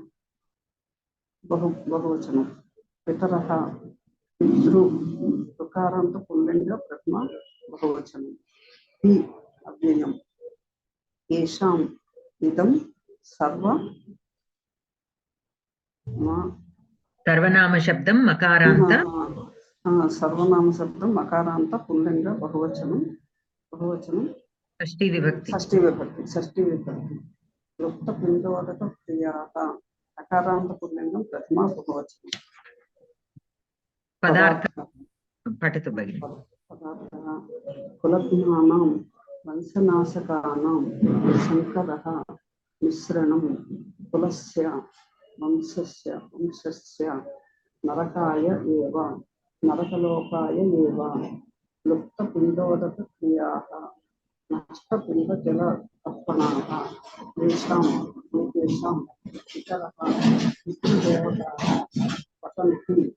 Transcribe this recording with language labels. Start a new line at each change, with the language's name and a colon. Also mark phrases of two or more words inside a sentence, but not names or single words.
Sanskrit: बहुवचनं पितरः पितृ ऋकारान्त पुल्लिङ्ग प्रथमा बहुवचनं हि अव्ययं येषाम् इदं सर्वनाम शब्दं मकारान्त सर्वनाम शब्दं मकारान्त पुल्लिङ्ग बहुवचनं షష్ఠీ విభక్తి. షష్ఠీ విభక్తి లుప్త పిండోదక క్రియాః అకారాంత పుల్లింగం ప్రథమా బహువచనం. పదార్థ పఠతు భగిని. పదార్థः కులజ్ఞానాం వంశనాశకానాం శంకరः మిశ్రణం కులస్య వంశస్య నరకాయ ఏవ నరకలోకాయ ఏవ లుప్త పిండోదక క్రియాః నష్ట పిండ జల తర్పణాః తేషాం ఇతరః పితృదేవతాః పతంతి